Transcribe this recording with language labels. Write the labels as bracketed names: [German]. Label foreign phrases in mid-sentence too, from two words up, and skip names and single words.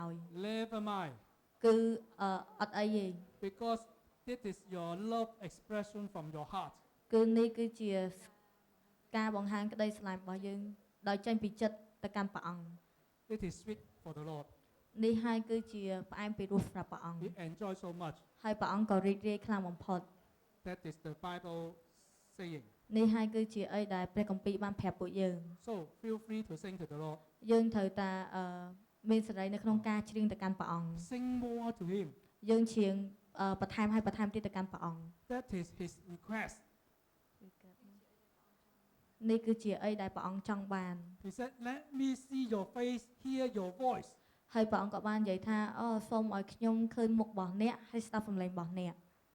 [English] never mind. [Khmer] គឺអត់អីទេ [English] Because this is your love expression from your heart. [Khmer] គឺនេះគឺជាការបង្ហាញក្តីស្រឡាញ់របស់យើងដោយចេញពីចិត្តទៅកាន់ព្រះអង្គ [English] It is sweet for the Lord. [Khmer] នេះហើយគឺជាផ្អែមពីរសសម្រាប់ព្រះអង្គ [English] He enjoys so much. [Khmer] ហើយព្រះអង្គក៏រីករាយខ្លាំងបំផុត [English] That is the Bible saying. [Khmer] នេះហើយគឺជាអីដែលព្រះគម្ពីរបានប្រាប់ពួកយើង [English] So feel free to sing to the Lord. [Khmer] យើងត្រូវតែមានសេរីនៅក្នុងការច្រៀងទៅកាន់ព្រះអង្គ [English] Sing more to Him. [Khmer] យើងច្រៀងបន្ថែមឲ្យបន្ថែមទៀតទៅកាន់ព្រះអង្គ [English] That is His request. [Khmer] នេះគឺជាអីដែលព្រះអង្គចង់បាន [English] He said, "Let me see your face, hear your voice." [Khmer] ហើយព្រះអង្គក៏បាននិយាយថាអូសូមឲ្យខ្ញុំឃើញមុខរបស់អ្នកហើយស្ដាប់សំឡេងរបស់អ្នក